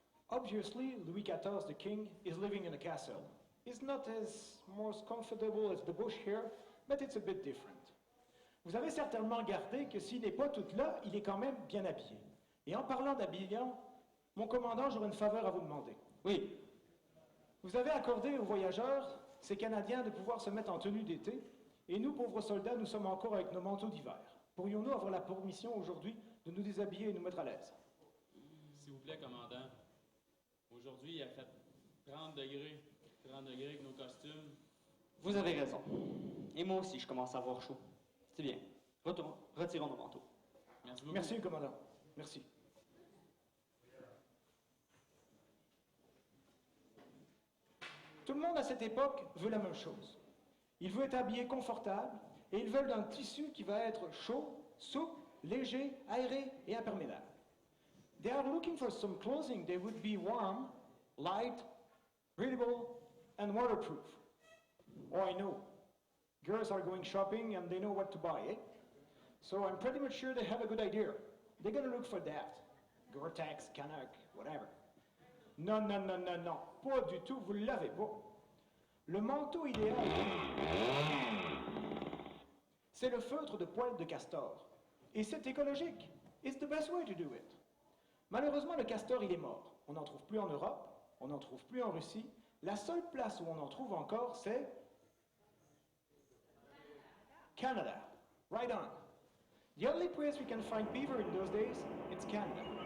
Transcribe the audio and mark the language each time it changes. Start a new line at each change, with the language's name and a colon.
English: Obviously, Louis XIV, the king, is living in a castle. It's not as most comfortable as the bush here, but it's a bit different.
French: Vous avez certainement regardé que s'il n'est pas tout là, il est quand même bien habillé. Et en parlant d'habillement, mon commandant, j'aurais une faveur à vous demander. Oui. Vous avez accordé aux voyageurs, ces Canadiens, de pouvoir se mettre en tenue d'été, et nous, pauvres soldats, nous sommes encore avec nos manteaux d'hiver. Pourrions-nous avoir la permission aujourd'hui de nous déshabiller et nous mettre à l'aise? S'il vous plaît, commandant. Aujourd'hui, il a fait 30 degrés avec nos costumes. Vous avez raison. Et moi aussi, je commence à avoir chaud. C'est bien. Retirons nos manteaux. Merci beaucoup. Merci, commandant. Merci. Tout le monde à cette époque veut la même chose. Il veut être habillé confortable et ils veulent un tissu qui va être chaud, souple, léger, aéré et imperméable.
English: They are looking for some clothing that would be warm, light, breathable, and waterproof. Oh, I know. Girls are going shopping and they know what to buy, eh? So I'm pretty much sure they have a good idea. They're going to look for that.
French: Gore-Tex, Canuck, whatever. Non, non, non, non, non. Pas du tout, vous ne l'avez pas. Le manteau idéal, c'est le feutre de poil de castor. Et c'est écologique.
English: It's the best way to do it.
French: Malheureusement, le castor, il est mort. On n'en trouve plus en Europe, on n'en trouve plus en Russie. La seule place où on en trouve encore, c'est Canada.
English: Right on. The only place we can find beaver in those days, it's Canada.